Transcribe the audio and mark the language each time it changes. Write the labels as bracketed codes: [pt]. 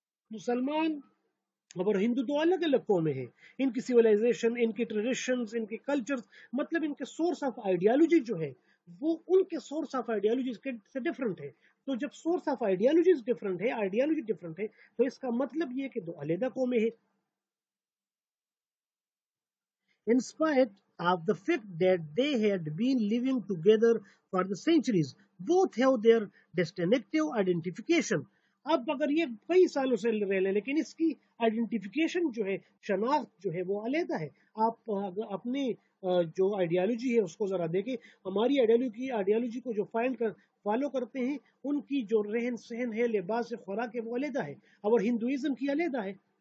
[ur] مسلمان اور ہندو تو الگ الگ قومیں ہیں، ان کی سویلائزیشن، ان کی ٹریڈیشنز، ان کے کلچر، مطلب ان کے سورس آف آئیڈیالوجی جو ہے وہ ان کے سورس آف آئیڈیالوجیز سے ڈفرنٹ ہے. تو جب سورس آف آئیڈیالوجیز ڈفرنٹ ہے، آئیڈیالوجی ڈفرنٹ ہے، تو اس کا مطلب یہ کہ دو علیحدہ قومیں ہیں. [en] In spite of the fact that they had been living together for the centuries, both have their distinctive identification. [ur] اب اگر یہ کئی سالوں سے رہ لیں لیکن اس کی آئیڈینٹیفیکیشن جو ہے، شناخت جو ہے وہ علیحدہ ہے. آپ اپنے جو آئیڈیالوجی ہے اس کو ذرا دیکھیں. ہماری آئیڈیالوجی کو جو فالو کرتے ہیں ان کی جو رہن سہن ہے، لباس ہے، خوراک ہے، وہ علیحدہ ہے، اور ہندوازم کی علیحدہ ہے.